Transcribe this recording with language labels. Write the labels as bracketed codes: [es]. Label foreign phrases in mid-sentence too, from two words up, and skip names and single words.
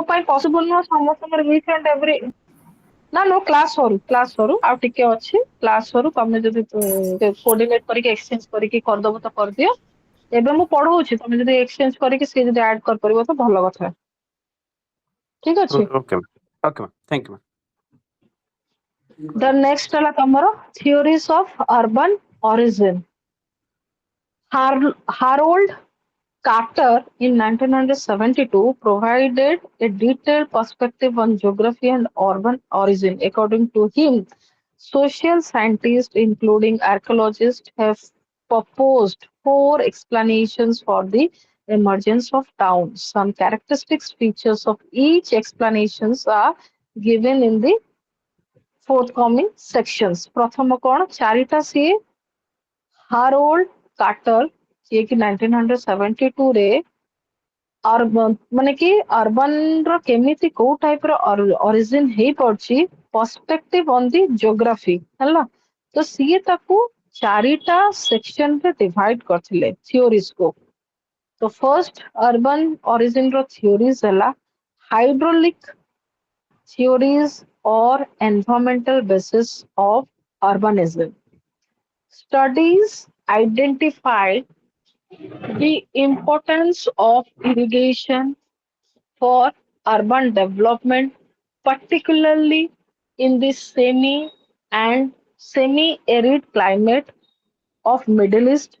[or] ପାଇଁ ପସିବଲ ନୁହଁ ସମସ୍ତଙ୍କର [en] each and every [or] ନା କ୍ଲାସ ସରୁ ଆଉ ଟିକେ ଅଛି କ୍ଲାସ ସରୁ ତମେ ଯଦି କୋଅର୍ଡିନେଟ କରିକି ଏକ୍ସଚେଞ୍ଜ କରିକି କରିଦବ ତ କରିଦିଅ। ଏବେ ମୁଁ ପଢଉଛି ତମେ ଯଦି ଏକ୍ସଚେଞ୍ଜ କରିକି ସିଏ ଯଦି ଆଡ କରିପାରିବ ତ ଭଲ କଥା। ଠିକ ଅଛି। [en] okay ma'am thank you ma'am. the next [or] ହେଲା ତମର [en] theories of urban origin. Harold Carter in 1972 provided a detailed perspective on geography and urban origin. According to him, social scientists, including archaeologists, have proposed 4 explanations for the emergence of towns. Some characteristics features of each explanations are given in the forthcoming sections. [or] ପ୍ରଥମ କଣ ଚାରିଟା ସିଏ ହାରୋଲ୍ଡ କାର୍ଟର ଯିଏକି 1972 ରେ ମାନେ କି ଅର୍ବାନ ର କେମିତି କୋଉ ଟାଇପ ର ଅରିଜିନ ହେଇପାରୁଛି [en] perspective on the geography [or] ହେଲା ତ ସିଏ ତାକୁ 4ଟା ସେକ୍ସନରେ ଡିଭାଇଡ କରିଥିଲେ ଥିଓରିଜ କୁ। [en] ତ first urban origin ର ଥିଓରିଜ ହେଲା ହାଇଡ୍ରୋଲିକ theories or environmental basis of urbanism. Studies identified the importance of irrigation for urban development, particularly in the and semi-arid climate of Middle East.